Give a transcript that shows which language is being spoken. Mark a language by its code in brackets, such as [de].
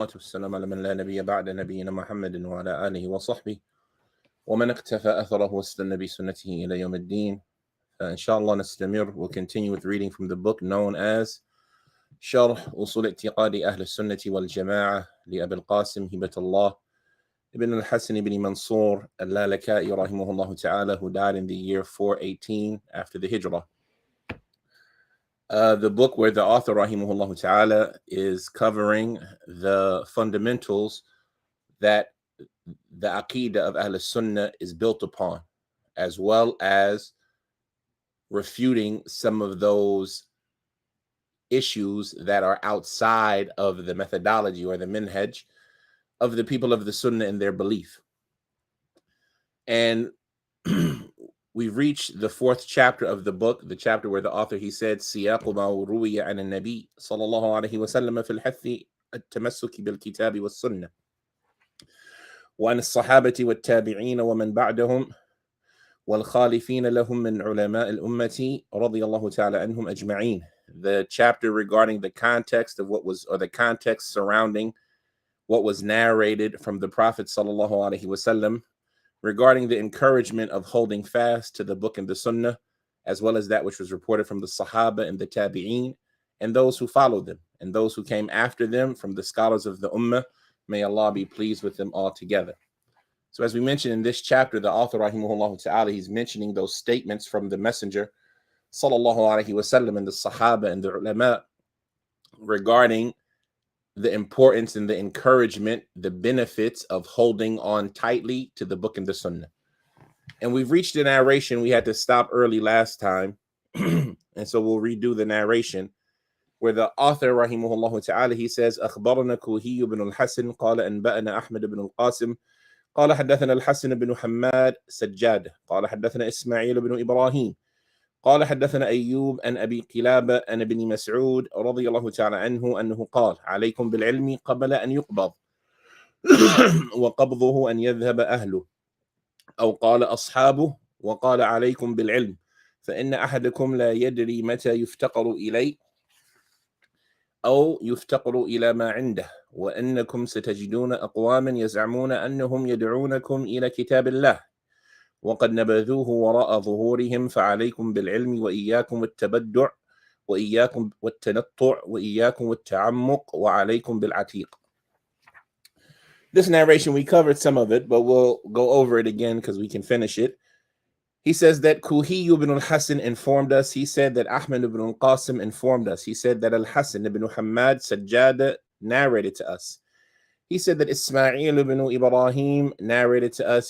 [ar] والسلام على من لا نبي بعد نبينا محمد وعلى آله وصحبه ومن اقتفى أثره واستنى بسنته إلى يوم الدين. [en] Inshallah [ar] نستمر. [en] We'll continue with reading from the book known as شرح اصول اعتقاد أهل السنة والجماعة لأبي القاسم هبة الله ibn al-Hasan ibn Mansur al-Lalaka'i rahimahullah ta'ala, who died in the year 418 after the Hijrah. The book where the author rahimahullah ta'ala is covering the fundamentals that the Aqidah of Ahl Sunnah is built upon, as well as refuting some of those issues that are outside of the methodology or the minhaj of the people of the Sunnah in their belief. And we've reached the fourth chapter of the book, the chapter where the author, he said, [ar] سياق ما روي عن النبي صلى الله عليه وسلم في الحث التمسك بالكتاب والسنة وعن الصحابة والتابعين ومن بعدهم والخالفين لهم من علماء الأمة رضي الله تعالى عنهم أجمعين. [en] The chapter regarding the context of what was, or the context surrounding what was narrated from the Prophet sallallahu alaihi wasallam regarding the encouragement of holding fast to the book and the Sunnah, as well as that which was reported from the Sahaba and the Tabi'een, and those who followed them, and those who came after them from the scholars of the Ummah. May Allah be pleased with them all together. So as we mentioned in this chapter, the author rahimahullah ta'ala, he's mentioning those statements from the Messenger sallallahu alaihi wasallam and the Sahaba and the ulama regarding the importance and the encouragement, the benefits of holding on tightly to the book and the Sunnah. And we've reached the narration. We had to stop early last time, and so we'll redo the narration, where the author rahimahullah ta'ala, he says, [ar] أخبرنا كوهي بن الحسن قال أنبأنا أحمد بن القاسم قال حدثنا الحسن بن حماد سجاد قال حدثنا إسماعيل بن إبراهيم قال حدثنا أيوب عن أبي قلابة عن ابن مسعود رضي الله تعالى عنه أنه قال عليكم بالعلم قبل أن يقبض وقبضه أن يذهب أهله، أو قال أصحابه وقال عليكم بالعلم فإن أحدكم لا يدري متى يفتقر إليه أو يفتقر إلى ما عنده، وأنكم ستجدون أقواما يزعمون أنهم يدعونكم إلى كتاب الله وقد نبذوه وراء ظهورهم فعليكم بالعلم وإياكم التبدع وإياكم والتنطع وإياكم التعمق وعليكم بالعتيق. [en] This narration, we covered some of it, but we'll go over it again because we can finish it. He says that Kuhi ibn al-Hasan informed us. He said that Ahmad ibn al-Qasim informed us. He said that al-Hasan ibn Hamad Sajjad narrated to us. He said that Ismail ibn Ibrahim narrated to us.